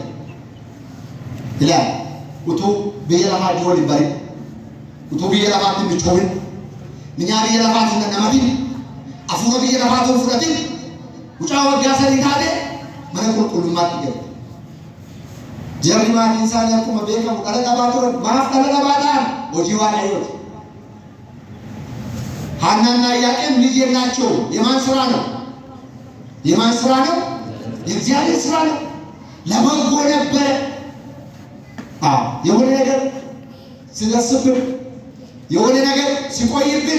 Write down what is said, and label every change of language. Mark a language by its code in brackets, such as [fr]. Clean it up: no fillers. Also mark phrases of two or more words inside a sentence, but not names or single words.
[om] Ilaa utuu biyya lafaa jiru waliin bari utuu biyya lafaatti michoomin minyaa biyya lafaatti hin namatin afuura biyya lafaatti hin fudhatin mucaa waggaa 3 taatee mana qulqullummaatti galte. Jarri maatiin isaanii akkuma beekamu dhala dhabaa turan maaf dhala dhabaa ta'an hojii Waaqayyooti. [am] ሐናና ኢያቄም ልጅ የላቸው የማን ስራ ነው? የማን ስራ ነው? የእግዚአብሔር ስራ ነው። ለበጎ ነበረ። የሆነ ነገር ሲደርስብን የሆነ ነገር ሲቆይብን